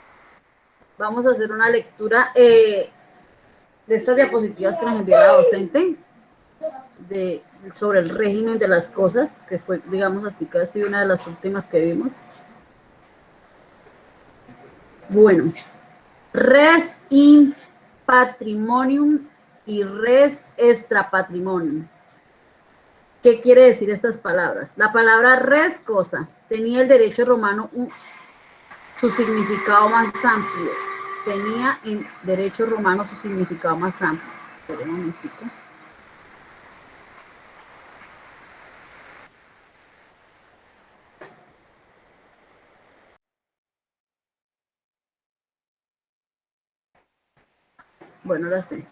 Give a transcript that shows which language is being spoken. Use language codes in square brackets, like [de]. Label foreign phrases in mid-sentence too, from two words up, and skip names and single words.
[es] Ops. vamos a hacer una lectura de estas diapositivas que nos envió la docente sobre el régimen de las cosas, que fue, digamos así, casi una de las últimas que vimos. Bueno, [la] res in patrimonium y res extra patrimonium. [es] ¿Qué quiere decir estas palabras? La palabra res, cosa, tenía el derecho romano su significado más amplio. Tenía en derecho romano su significado más amplio. Espera un momentito. Bueno, ahora sí.